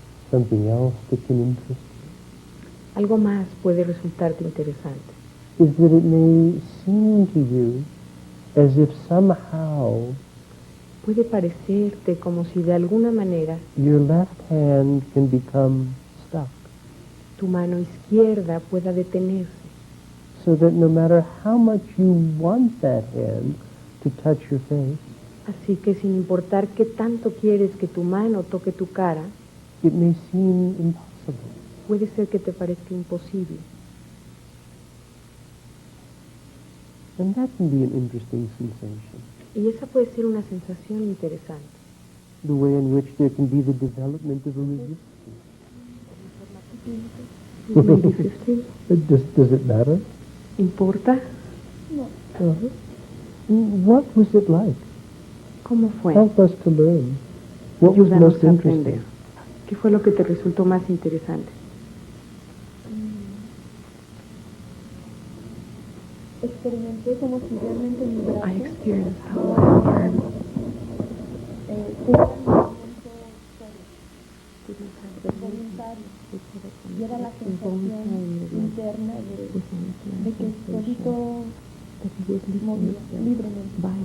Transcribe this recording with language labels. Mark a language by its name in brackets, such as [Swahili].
[English] something else that can interest [Spanish] algo más puede resultarte interesante. [English] you is that it may seem to you as if somehow [Spanish] Puede parecerte como si de alguna manera [English] your left hand can become stuck, [Spanish] tu mano izquierda pueda detenerse, [English] so that no matter how much you want that hand to touch your face, [Spanish] así que sin importar qué tanto quieres que tu mano toque tu cara, [English] it may seem impossible. [Spanish] puede ser que te parezca imposible. [English] And that can be an interesting sensation. [Spanish] Y esa puede ser una sensación interesante. [English] The way in which there can be the development of a resistance. [Spanish] Muy difícil. [English] Does it matter? [Spanish] ¿Importa? No. [English] Uh-huh. What was it like? [Spanish] ¿Cómo fue? [English] Help us to learn. What was [Spanish] Ayúdanos [English] most [Spanish] a aprender. [English] interesting? [Spanish] ¿Qué fue lo que te resultó más interesante? Experimenté como si realmente mi brazo [English] I experienced how my arm [Spanish] tuviera un movimiento voluntario. Y era la sensación interna de que solito movía libremente.